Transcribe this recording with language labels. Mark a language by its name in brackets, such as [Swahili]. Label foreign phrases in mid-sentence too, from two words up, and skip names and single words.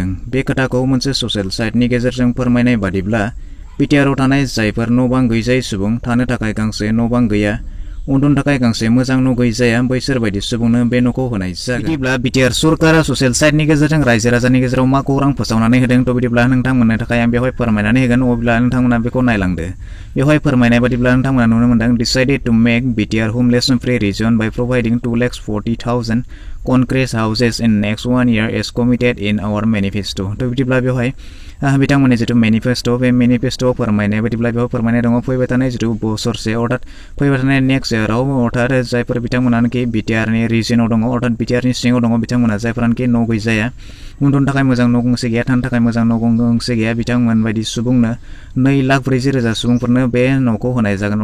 [Bodo] बे खोथाखौ मोनसे ससियेल साइटनि गेजेरजों फोरमायनाय बादिब्ला बिटिआरआव थानाय जायफोर न' बां गैजायै सुबुं, थानो थाखाय गांसे न' बां गैया, उन्दुनो थाखाय गांसे मोजां न' गैजाया, बैसोर बायदि सुबुंनो बे न'खौ होनाय जागोन। बिदिब्ला बिटिआर सरकारा ससियेल साइटनि गेजेरजों रायजो राजानि गेजेराव मा खौरां फोसावनानै होदों थ' बिदिब्ला नोंथांमोननो थाखाय आं बेवहाय फोरमायनानै होगोन। अब्ला नोंथांमोना बेखौ नायलांदो। बेवहाय फोरमायनाय बादिब्ला नोंथांमोना नुनो मोनदों [English] decided to make BTR homeless free region by providing 2,40,000 concrete houses in next 1 year as committed in our manifesto। [Bodo] थ' बिदिब्ला बेवहाय बिथांमोननि जिथु मेनिफेस्टो, बे मेनिफेस्टोआव फोरमायनाय बादिब्ला बेवहाय फोरमायनाय दङ फैबाय थानाय जिथु बोसोरसे अर्थात फैबाय थानाय नेक्स्ट इयाराव अर्थात जायफोर बिथांमोनानोखि बिटिआरनि रिजनाव दङ अर्थात बिटिआरनि सिङाव दङ बिथांमोना जायफोरानोखि न' गैजाया, उन्दुनो थाखाय मोजां न' गंसे गैया, थानो थाखाय मोजां न' गंसे गैया, बिथांमोन बायदि सुबुंनो 2,40,000 सुबुंफोरनो बे न'खौ होनाय जागोन।